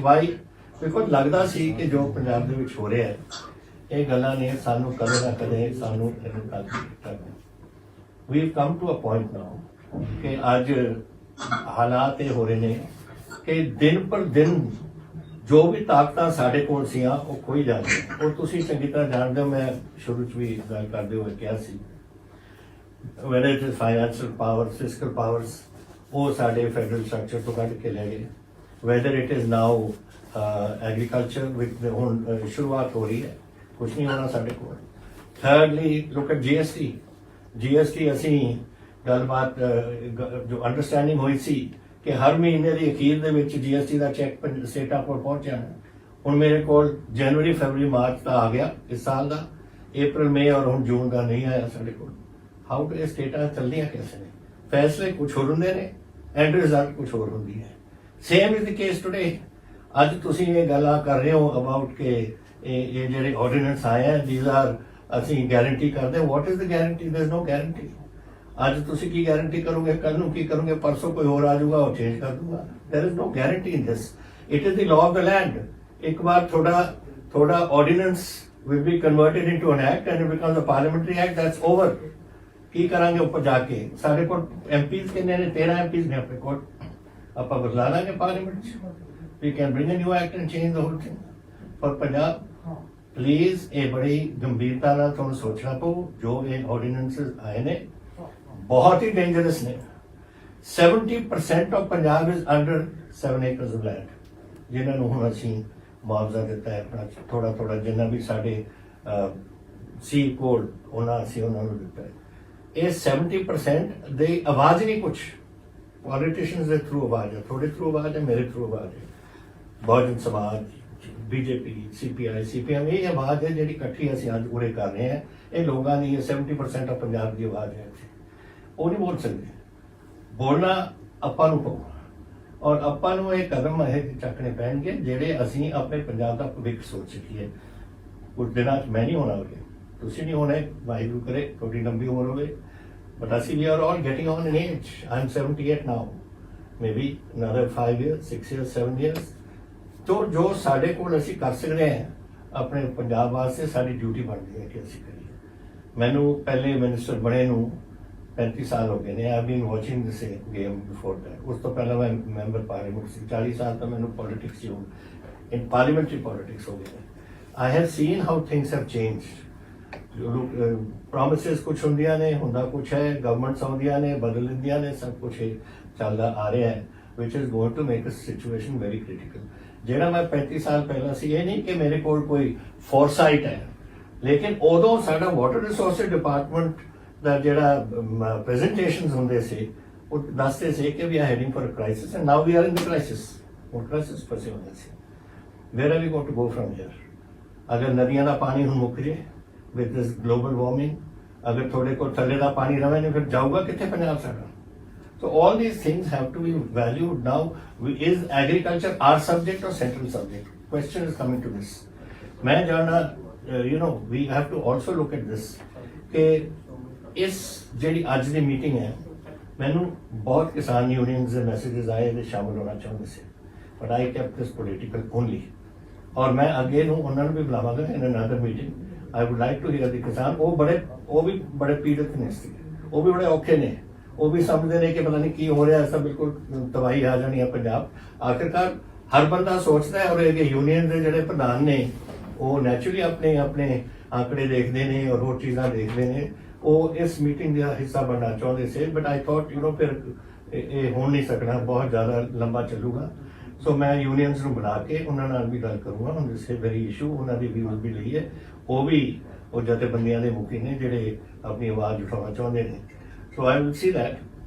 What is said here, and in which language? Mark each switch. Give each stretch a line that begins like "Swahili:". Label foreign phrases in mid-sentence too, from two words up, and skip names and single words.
English: why because
Punjabi: ਲੱਗਦਾ ਸੀ ਕਿ ਜੋ ਪੰਜਾਬ ਦੇ ਵਿੱਚ ਹੋ ਰਿਹਾ ਹੈ ਇਹ ਗੱਲਾਂ ਨੇ ਸਾਨੂੰ ਕਦੇ ਨਾ ਕਦੇ ਸਾਨੂੰ ਇਹਨੂੰ ਕਰਨਾ।
English: we have come to a point now
Punjabi: ਕਿ ਅੱਜ ਹਾਲਾਤ ਇਹ ਹੋ ਰਹੇ ਨੇ ਕਿ ਦਿਨ ਪਰ ਦਿਨ ਜੋ ਵੀ ਤਾਕਤਾਂ ਸਾਡੇ ਕੋਲ ਸੀਆਂ ਉਹ ਖੋਈ ਜਾ ਰਹੀਆਂ। ਉਹ ਤੁਸੀਂ ਚੰਗੀ ਤਰ੍ਹਾਂ ਜਾਣਦੇ ਹੋ। ਮੈਂ ਸ਼ੁਰੂ 'ਚ ਵੀ ਗੱਲ ਕਰਦੇ ਹੋਏ ਕਿਹਾ ਸੀ
English: whether it is financial powers, fiscal powers
Punjabi: ਉਹ ਸਾਡੇ
English: federal structure
Punjabi: ਤੋਂ ਕੱਢ ਕੇ ਲੈ ਗਏ।
English: whether it is now agriculture with
Punjabi: ਹੁਣ ਸ਼ੁਰੂਆਤ ਹੋ ਰਹੀ ਹੈ ਕੁਛ ਨਹੀਂ ਹੋਣਾ ਸਾਡੇ ਕੋਲ।
English: thirdly look at
Punjabi: GST ਅਸੀਂ ਗੱਲਬਾਤ ਜੋ ਅੰਡਰਸਟੈਂਡਿੰਗ ਹੋਈ ਸੀ ਕਿ ਹਰ ਮਹੀਨੇ ਦੀ ਅਖੀਰ ਦੇ ਵਿੱਚ GST ਦਾ ਚੈੱਕ ਸਟੇਟਾਂ ਕੋਲ ਪਹੁੰਚ ਜਾਣਾ। ਹੁਣ ਮੇਰੇ ਕੋਲ ਜਨਵਰੀ ਫਰਵਰੀ ਮਾਰਚ ਦਾ ਆ ਗਿਆ ਇਸ ਸਾਲ ਦਾ, ਅਪ੍ਰੈਲ ਮਈ ਔਰ ਹੁਣ ਜੂਨ ਦਾ ਨਹੀਂ ਆਇਆ ਸਾਡੇ ਕੋਲ।
English: how to
Punjabi: ਇਹ ਸਟੇਟਾਂ ਚੱਲਦੀਆਂ ਕਿਵੇਂ ਨੇ? ਫੈਸਲੇ ਕੁਛ ਹੋਰ ਹੁੰਦੇ ਨੇ
English: and result
Punjabi: ਕੁਛ ਹੋਰ ਹੁੰਦੀ ਹੈ।
English: Same is the case today.
Punjabi: ਅੱਜ ਤੁਸੀਂ ਇਹ ਗੱਲਾਂ ਕਰ ਰਹੇ ਹੋ ਅਬਾਊਟ ਕਿ ਇਹ ਜਿਹੜੇ ਆਰਡੀਨੈਂਸ ਆਏ ਹੈ
English: these are
Punjabi: ਅਸੀਂ ਗਾਰੰਟੀ ਕਰਦੇ।
English: What is the guarantee? there is no guarantee.
Punjabi: ਅੱਜ ਤੁਸੀਂ ਕੀ ਗਾਰੰਟੀ ਕਰੋਗੇ? ਕੱਲ ਨੂੰ ਕੀ ਕਰੋਗੇ? ਪਰਸੋਂ ਕੋਈ ਹੋਰ ਆ ਜਾਊਗਾ ਉਹ ਚੇਂਜ ਕਰ ਦੂਗਾ।
English: there is no guarantee in this. It is the law of the land.
Punjabi: ਇੱਕ ਵਾਰ ਤੁਹਾਡਾ ਆਰਡੀਨੈਂਸ
English: will be converted into an act and it becomes a parliamentary act, that's over.
Punjabi: ਕੀ ਕਰਾਂਗੇ ਉੱਪਰ ਜਾ ਕੇ? ਸਾਡੇ ਕੋਲ MPs ਕਿੰਨੇ ਨੇ? 13 MPs ਨੇ ਆਪਣੇ ਕੋਲ। ਆਪਾਂ ਬਦਲਾ ਲਾਂਗੇ ਪਾਰਲੀਮੈਂਟ 'ਚ।
English: we can bring a new act and change the whole thing for ਪੰਜਾਬ।
Punjabi: ਪਲੀਜ਼ ਇਹ ਬੜੀ ਗੰਭੀਰਤਾ ਨਾਲ ਤੁਹਾਨੂੰ ਸੋਚਣਾ ਪਊ। ਜੋ ਇਹ ਆਰਡੀਨੈਂਸਸ ਆਏ ਨੇ ਬਹੁਤ ਹੀ ਡੇਂਜਰਸ ਨੇ।
English: 70% of Punjab is under 7 acres of land
Punjabi: ਜਿਨ੍ਹਾਂ ਨੂੰ ਹੁਣ ਅਸੀਂ ਮੁਆਵਜ਼ਾ ਦਿੱਤਾ ਹੈ ਆਪਣਾ ਥੋੜਾ ਜਿੰਨਾ ਵੀ ਸਾਡੇ ਸੀ ਕੋਡ ਉਹਨਾਂ ਅਸੀਂ ਉਹਨਾਂ ਨੂੰ ਦਿੱਤਾ ਹੈ। ਇਹ 70% ਦੀ ਆਵਾਜ਼ ਨਹੀਂ ਕੁਛ। ਪੋਲੀਟੀਸ਼ੀਅਨਸ ਦੇ ਥਰੂ ਆਵਾਜ਼ ਹੈ, ਤੁਹਾਡੇ ਥਰੂ ਆਵਾਜ਼ ਹੈ, ਮੇਰੇ ਥਰੂ ਆਵਾਜ਼ ਹੈ। ਬਹੁਜਨ ਸਮਾਜ
Hindi: बीजेपी CPI CPM ये आवाज़ है जी इकट्ठी
Punjabi: ਅਸੀਂ ਅੱਜ ਉਰੇ ਕਰ ਰਹੇ हैं ਇਹ ਲੋਕਾਂ ਦੀ 70% ਆਫ ਪੰਜਾਬ ਦੀ ਆਵਾਜ਼ ਹੈ ਉਹ ਨਹੀਂ ਬੋਲ ਸਕਦੇ ਬੋਲਣਾ ਆਪਾਂ ਨੂੰ ਪਊ ਔਰ ਆਪਾਂ ਨੂੰ ਇਹ ਕਦਮ ਇਹ ਚੱਕਣੇ ਪੈਣਗੇ ਜਿਹੜੇ ਅਸੀਂ ਆਪਣੇ ਪੰਜਾਬ ਦਾ ਭਵਿੱਖ ਸੋਚ ਸਕੀਏ ਕੁਝ ਦਿਨਾਂ 'ਚ ਮੈਂ ਨਹੀਂ ਹੋਣਾ ਹੋਵੇ ਤੁਸੀਂ ਨਹੀਂ ਹੋਣਾ ਵਾਹਿਗੁਰੂ ਕਰੇ ਤੁਹਾਡੀ ਲੰਬੀ ਉਮਰ ਹੋਵੇ but ਅਸੀਂ
English: we are all getting on in age I'm 78 now maybe another 5 years 6 years 7 years
Hindi: तो जो साढ़े को
Punjabi: ਅਸੀਂ ਕਰ ਸਕਦੇ ਹਾਂ ਆਪਣੇ ਪੰਜਾਬ ਵਾਸਤੇ ਸਾਡੀ ਡਿਊਟੀ ਬਣਦੀ ਹੈ ਕਿ ਅਸੀਂ ਕਰੀਏ ਮੈਨੂੰ ਪਹਿਲੇ ਮਿਨਿਸਟਰ ਬਣੇ ਨੂੰ 35 ਸਾਲ ਹੋ ਗਏ ਨੇ
English: I been watching this game before that
Punjabi: ਉਸ ਤੋਂ ਪਹਿਲਾਂ ਮੈਂ ਮੈਂਬਰ ਪਾਰਲੀਮੈਂਟ ਸੀ 40 ਸਾਲ ਤਾਂ ਮੈਨੂੰ ਪੋਲਿਟਿਕਸ ਹੀ
English: in parliamentary politics
Punjabi: ਹੋ ਗਏ
English: I have seen how things have changed promises
Punjabi: ਕੁਛ ਹੁੰਦੀਆਂ ਨੇ ਹੁੰਦਾ ਕੁਛ ਹੈ ਗਵਰਨਮੈਂਟਸ ਆਉਂਦੀਆਂ ਨੇ ਬਦਲ ਦਿੰਦੀਆਂ ਨੇ ਸਭ ਕੁਛ ਚੱਲਦਾ ਆ ਰਿਹਾ ਹੈ
English: which is going to make a situation very critical
Punjabi: ਜਿਹੜਾ ਮੈਂ 35 ਸਾਲ ਪਹਿਲਾਂ ਸੀ ਇਹ ਨਹੀਂ ਕਿ ਮੇਰੇ ਕੋਲ ਕੋਈ ਫੋਰਸਾਈਟ ਹੈ ਲੇਕਿਨ ਉਦੋਂ ਸਾਡਾ
English: water resources department
Punjabi: ਦਾ ਜਿਹੜਾ ਪ੍ਰੈਜੈਂਟੇਸ਼ਨਸ ਹੁੰਦੇ ਸੀ ਉਹ ਦੱਸਦੇ ਸੀ ਕਿ
English: we are heading for a crisis and now we are in the crisis
Punjabi: ਉਹ ਕ੍ਰਾਈਸਿਸ ਫਸੇ ਹੁੰਦੇ ਸੀ
English: where are we going to go from here
Punjabi: ਅਗਰ ਨਦੀਆਂ ਦਾ ਪਾਣੀ ਹੁਣ ਮੁੱਕ ਜੇ
English: with this global warming
Punjabi: ਅਗਰ ਤੁਹਾਡੇ ਕੋਲ ਥੱਲੇ ਦਾ ਪਾਣੀ ਰਵੇ ਨਹੀਂ ਫਿਰ ਜਾਊਗਾ ਕਿੱਥੇ ਪੰਜਾਬ ਸਾਡਾ
English: So all these things have to be valued now. Is agriculture our subject or central subject? Question is coming to this.
Hindi: मैं जानना,
English: we have to also look at this.
Hindi: कि इस जेडी आज दी मीटिंग है, मैंने बहुत किसान यूनियंस के मैसेजेस आए थे शामिल होना चाहते थे,
English: but I kept this political only.
Hindi: और मैं अगेन उन्होंने भी बुलावांगा
English: in another meeting. I would like to hear the
Punjabi: ਕਿਸਾਨ ਵੋ ਭੀ ਬੜੇ ਪੀੜਿਤ ਨੇ ਵੋ ਭੀ ਬੜੇ ਔਖੇ ਨੇ ਉਹ ਵੀ ਸਮਝਦੇ ਨੇ ਕਿ ਪਤਾ ਨਹੀਂ ਕੀ ਹੋ ਰਿਹਾ ਐਸਾ ਬਿਲਕੁਲ ਤਬਾਹੀ ਆ ਜਾਣੀ ਹੈ ਪੰਜਾਬ ਆਖਿਰਕਾਰ ਹਰ ਬੰਦਾ ਸੋਚਦਾ ਹੈ ਔਰ ਇਹ ਯੂਨੀਅਨ ਦੇ ਜਿਹੜੇ ਪ੍ਰਧਾਨ ਨੇ ਉਹ ਨੈਚੁਰਲੀ ਆਪਣੇ ਆંકੜੇ ਦੇਖਦੇ ਨੇ ਔਰ ਹੋਰ ਚੀਜ਼ਾਂ ਦੇਖਦੇ ਨੇ ਉਹ ਇਸ ਮੀਟਿੰਗ ਦਾ ਹਿੱਸਾ ਬਣਨਾ ਚਾਹੁੰਦੇ ਸੀ
English: but I thought
Punjabi: ਫਿਰ ਇਹ ਹੋ ਨਹੀਂ ਸਕਣਾ ਬਹੁਤ ਜ਼ਿਆਦਾ ਲੰਬਾ ਚੱਲੂਗਾ ਸੋ ਮੈਂ ਯੂਨੀਅਨਸ ਨੂੰ ਬੁਲਾ ਕੇ ਉਹਨਾਂ ਨਾਲ ਵੀ ਗੱਲ ਕਰੂੰਗਾ ਹੁਣ ਇਸ
English: very issue
Punjabi: ਉਹਨਾਂ ਦੀ ਵਿਊਜ਼ ਵੀ ਲਈ ਹੈ ਉਹ ਜਥੇਬੰਦੀਆਂ ਦੇ ਮੁਖੀ ਨੇ ਜਿਹੜੇ ਆਪਣੀ ਆਵਾਜ਼ ਉਠਾਉਣਾ ਚਾਹੁੰਦੇ ਨੇ
English: So I will see that.